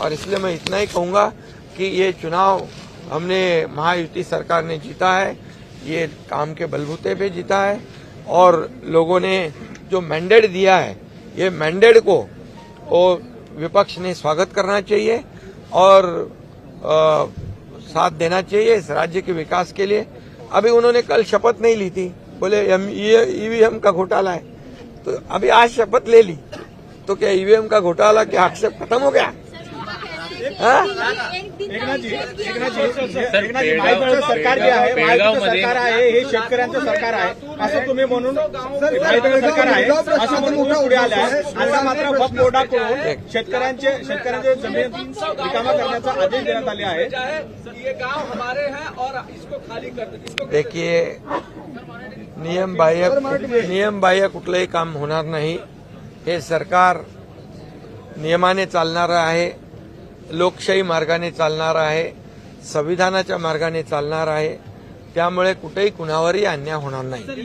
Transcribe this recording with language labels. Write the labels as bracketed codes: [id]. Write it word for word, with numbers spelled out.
[hi] और इसलिए मैं इतना ही कहूँगा कि ये चुनाव हमने महायुति सरकार ने जीता है, ये काम के बलबूते पे जीता है और लोगों ने जो मैंडेट दिया है ये मैंडेट को वो विपक्ष ने स्वागत करना चाहिए और अ, साथ देना चाहिए इस राज्य के विकास के लिए। अभी उन्होंने कल शपथ नहीं ली थी, बोले हम ये ईवीएम का घोटाला है, तो अभी आज शपथ ले ली तो क्या ईवीएम का घोटाला क्या आक्षेप खत्म हो गया? हाँ? [mr] एकनाथ जी, एकनाथ जी, एकनाथ जी, महायुतीचं सरकार जे आहे, महायुतीचं सरकार आहे, हे शेतकऱ्यांचं सरकार आहे असं तुम्ही म्हणून महायुतीचं सरकार आहे असं म्हणून तुम्ही पुढे आले आहे. आता मात्र वक्फ बोर्डा करून शेतकऱ्यांचे शेतकऱ्यांचे जमीन रिकामा करण्याचा आदेश देण्यात आले आहे. [hi] ये गांव हमारे हैं और इसको खाली कर दो, इसको [mr] देखिए, नियम बाह्य नियम बाह्य कुठलंही काम होणार नाही. हे सरकार नियमाने चालणारं आहे, लोकशाही मार्गाने चालणारं आहे, संविधानाच्या मार्गाने चालणारं आहे. त्यामुळे कुठेही कुणावरही अन्याय होणार नाही.